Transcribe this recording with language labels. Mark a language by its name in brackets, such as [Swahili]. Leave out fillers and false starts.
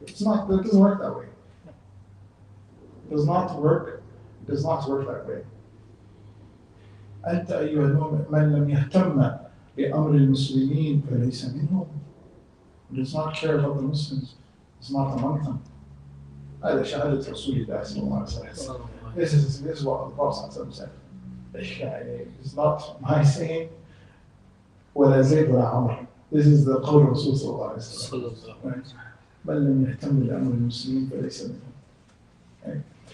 [English] It doesn't work that way. It does not work that way. [Arabic] أنت أيها المؤمن من لم يهتم بأمر المسلمين فليس منهم. [English] Who does not care about the Muslims is not among them. [Arabic] هذا شهادة رسول الله صلى الله عليه وسلم. [English] This is what the Prophet said. It's not my saying, [Arabic] ولا زيد ولا عمر. [English] This is the [Arabic] قول الرسول صلى الله عليه وسلم. من لم يهتم بأمر المسلمين فليس منهم.